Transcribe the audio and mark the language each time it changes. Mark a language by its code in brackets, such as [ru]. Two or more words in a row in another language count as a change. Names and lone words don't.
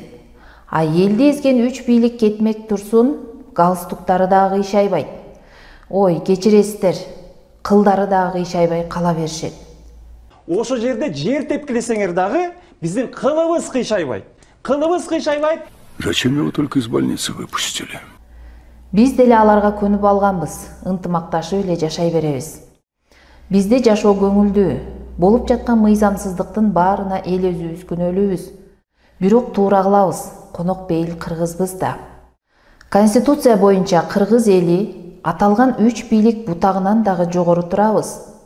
[ky] А элди эзген 3 бийлик кетмек турсун, галстуктары дагы кыйшайбайт. Ой, кечиресиздер, кылдары дагы кыйшайбай кала беришет. Ошо жерде жер тепкилесеңер дагы биздин кылыбыз кыйшайбайт. Кылыбыз кыйшайбайт. [ru] Зачем его только из больницы выпустили? [ky] Биз деле аларга көнүп алганбыз, ынтымакташып эле жашай беребиз. Бизде жашоо көңүлдүү, болуп жаткан мыйзамсыздыктын баарына эл өзүбүз күнөөлүүбүз. Бирок туура кылабыз, конок бейил кыргызбыз да. Конституция боюнча кыргыз эли аталган 3 бийлик бутагынан дагы жогору турабыз.